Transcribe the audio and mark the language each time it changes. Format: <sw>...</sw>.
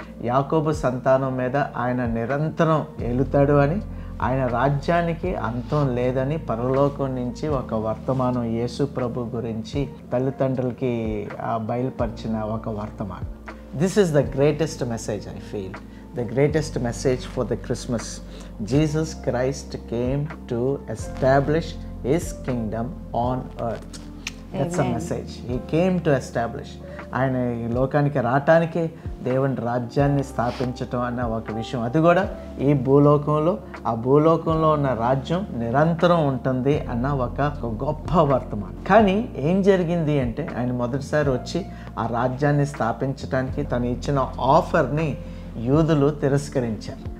<te>యాకోబు సంతానం మీద ఆయన నిరంతరం ఏలుతాడు అని, ఆయన రాజ్యానికి అంతం లేదని పరలోకం నుంచి ఒక వర్తమానం యేసు ప్రభు గురించి తల్లిదండ్రులకి బయలుపరిచిన ఒక వర్తమానం.</te> <en>This is the greatest message, I feel the greatest message for the Christmas. Jesus Christ came to establish his kingdom on earth. That's Amen. A message. He came to establish.</en> <te>ఆయన ఈ లోకానికి రావటానికి దేవుని రాజ్యాన్ని స్థాపించటం అన్న ఒక విషయం. అది కూడా ఈ భూలోకంలో, ఆ భూలోకంలో ఉన్న రాజ్యం నిరంతరం ఉంటుంది అన్న ఒక గొప్ప వర్తమానం. కానీ ఏం జరిగింది అంటే ఆయన మొదటిసారి వచ్చి ఆ రాజ్యాన్ని స్థాపించడానికి తను ఇచ్చిన ఆఫర్ని యూదులు తిరస్కరించారు.</te>